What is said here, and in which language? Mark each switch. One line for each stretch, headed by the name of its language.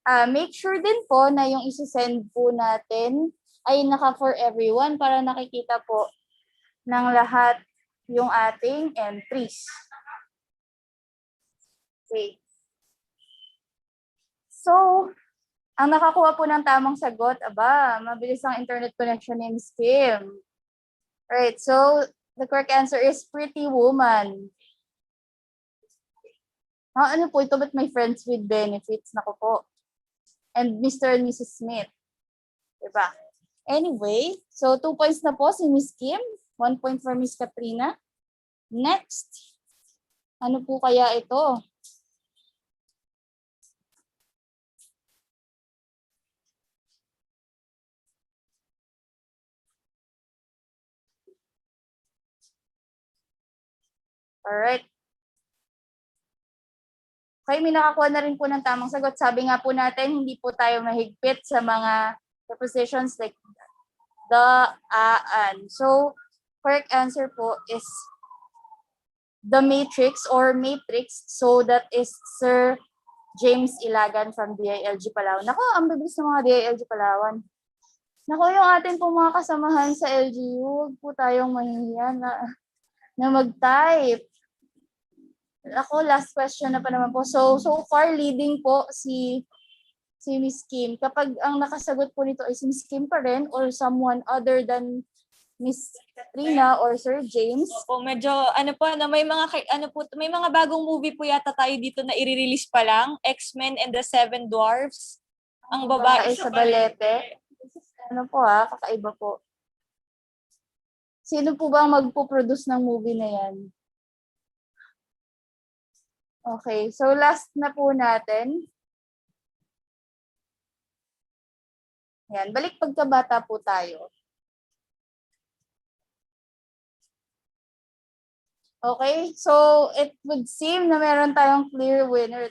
Filipino: Make sure din po na yung isi-send po natin ay naka for everyone para nakikita po ng lahat yung ating entries.
English: Okay.
Filipino: So, ang nakakuha po ng tamang sagot, mabilis ang internet connection ni Ms. Kim.
English: Right, so the correct answer is Pretty Woman. Ano po ito? But my friends with benefits? Naku po. And Mr. and Mrs. Smith. Diba? Anyway, so 2 points na po si Ms. Kim. 1 point for Ms. Katrina. Next.
Filipino: Ano po kaya ito?
English: Alright.
Filipino: Okay, may nakakuha na rin po ng tamang sagot. Sabi nga po natin, hindi po tayo mahigpit sa mga prepositions like the, an. So, correct answer po is
English: The Matrix or Matrix. So that is Sir James Ilagan from DILG Palawan.
Filipino: Nako, ang bilis ng mga DILG Palawan. Nako, yung atin pong mga kasamahan sa LGU, huwag po tayong mahihiya na mag-type. Ako, last question na pa naman po. So far, leading po si Miss Kim. Kapag ang nakasagot po nito ay si Miss Kim pa rin or someone other than Miss Katrina or Sir James. Opo, medyo may mga bagong movie po yata tayo dito na i-release pa lang, X-Men and the Seven Dwarfs. Ang babae sa balete. Kakaiba po. Sino po ba ang magpo-produce ng movie na yan? Okay, so last na po natin. Yan, balik pagkabata po tayo.
English: Okay, so it would seem na meron tayong clear winner.